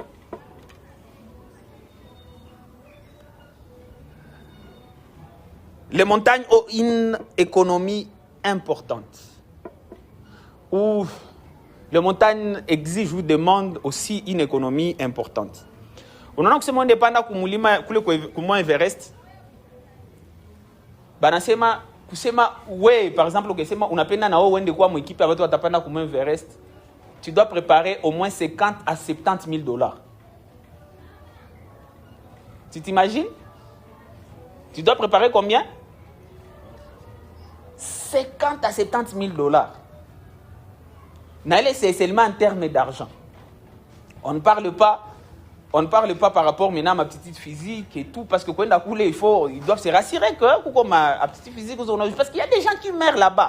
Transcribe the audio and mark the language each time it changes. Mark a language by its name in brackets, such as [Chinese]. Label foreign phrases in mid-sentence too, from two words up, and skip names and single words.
[French] Les montagnes ont une économie importante. Ou les montagnes exigent ou demandent aussi une économie importante. [Swahili] Unaona kusema ndio panda kumulima kule kwa Everest. Banasema kusema we [French] par exemple [Swahili] ukisema unapenda na wewe uende kwa mwekipe watu watapanda kwa Everest. [French] Tu dois préparer au moins 50 à 70 000 dollars. Tu t'imagines? Tu dois préparer combien? 50 à 70 000 dollars. C'est seulement en termes d'argent. On ne parle pas par rapport maintenant à ma petite physique et tout, parce que quand on a ils doivent se rassurer que comme ma petite physique, parce qu'il y a des gens qui meurent là-bas.